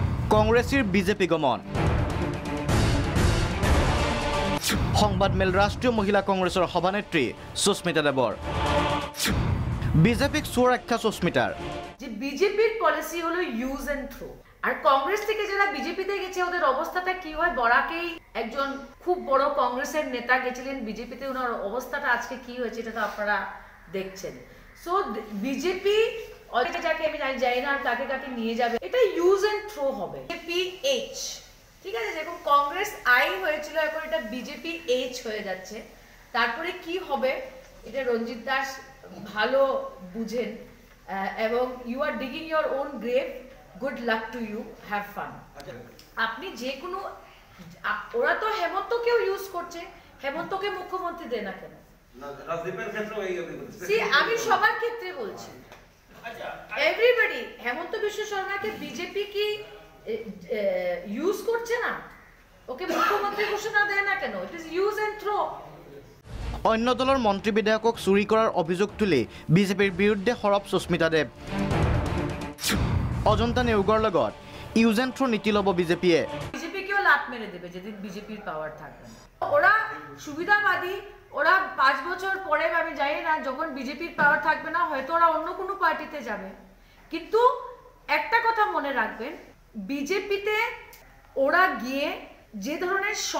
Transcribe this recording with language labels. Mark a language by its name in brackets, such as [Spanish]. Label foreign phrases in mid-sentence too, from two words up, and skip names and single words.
[Assamese] কংগ্ৰেছীৰ বিজেপি গমন সংবাদমেল ৰাষ্ট্ৰীয় মহিলা কংগ্ৰেছৰ সভানেত্ৰী সুস্মিতা দেৱৰ বিজেপিক চোৰ আখ্যা সুস্মিতাৰ [Bangla] যে বিজেপির পলিসি হলো [English] use and throw [Bangla] আর কংগ্রেস থেকে যারা বিজেপিতে গেছে ওদের অবস্থাটা কি হয় বড়াকেই একজন খুব বড় কংগ্রেসের নেতা গেছিলেন বিজেপিতে ওনার অবস্থাটা আজকে কি হয়েছে এটা তো আপনারা দেখছেন সো বিজেপি যাকে আমি জানি না কাকে কাকে নিয়ে যাবে এটা [English] use and throw [Bangla] হবে বিজেপিএইচ ঠিক আছে যেরকম কংগ্রেস আই হয়েছিল এখন এটা বিজেপিএইচ হয়ে যাচ্ছে তারপরে কি হবে এটা রঞ্জিত দাস ভালো বুঝেন এবং [English] you are digging your own grave good luck to you have fun [Bangla] আপনি যে কোনো ওরা তো হেমন্তকেও ইউজ করছে হেমন্তকে মুখ্যমন্ত্রী দেয় না কেন আমি সবার ক্ষেত্রে বলছি এভরিবডি হেমন্ত বিশ্ব শর্মাকে বিজেপি কি ইউজ করছে না ওকে মুখ্যমন্ত্রী ঘোষণা দেয় না কেন [English] it is use and throw [Assamese] অন্য দলৰ মন্ত্ৰী বিধায়কক চুৰি কৰাৰ অভিযোগ তুলি বিজেপিৰ বিৰুদ্ধে সৰব সুস্মিতা দেৱ অজন্তা নেওগৰ লগত [English] use and throw [Assamese] নীতি ল'ব বিজেপিয়ে [Bangla] বিজেপিকেও লাত মেরে দেবে যেদিন বিজেপির পাওয়ার থাকবে ওরা সুবিধাবাদী ওরা 5 বছর পরে আমি জানি না যখন বিজেপির পাওয়ার থাকবে না হয়তো ওরা অন্য কোনো পার্টিতে যাবে কিন্তু একটা কথা মনে রাখবেন বিজেপিতে ওরা গিয়ে যে ধরনের